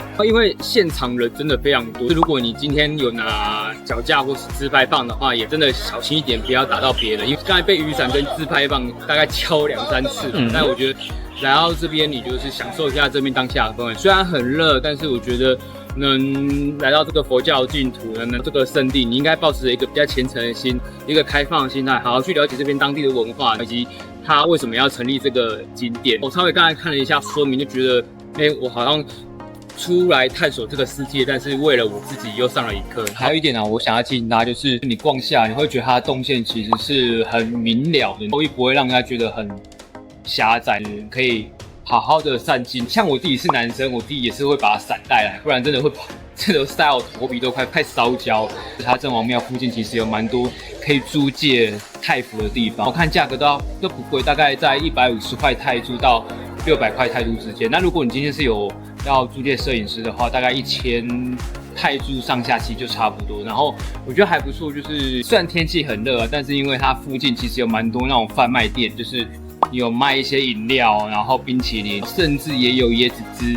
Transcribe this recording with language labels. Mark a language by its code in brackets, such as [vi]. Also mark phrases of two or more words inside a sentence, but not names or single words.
[zh] 因為現場人真的非常多，如果你今天有拿腳架或是自拍棒的話，也真的小心一點，不要打到別人。因為剛才被雨傘跟自拍棒大概敲2、3次，但我覺得來到這邊，你就是享受一下這邊當下的氛圍。雖然很熱，但是我覺得能來到這個佛教淨土，能這個聖地，你應該抱持一個比較虔誠的心，一個開放的心態，好好去了解這邊當地的文化，以及它為什麼要成立這個景點。我稍微剛才看了一下說明，就覺得，我好像出來探索這個世界，但是為了我自己又上了一課。還有一點啊，我想要提醒大家，就是你逛下，你會覺得它的動線其實是很明了的，不会讓人家覺得很狹窄，可以好好的散心。像我自己是男生，我自己也是会把伞带來，不然真的会晒到头皮都快烧焦。它郑王廟附近其實有蠻多可以租借泰服的地方，我看價格都不貴，大概在150塊泰銖到600塊泰銖之間。那如果你今天是有要租借攝影師的話，大概1000泰銖上下期就差不多。然後我覺得還不錯，就是雖然天氣很熱啊，但是因為它附近其實有蠻多那種販賣店，就是有賣一些飲料，然後冰淇淋，甚至也有椰子汁。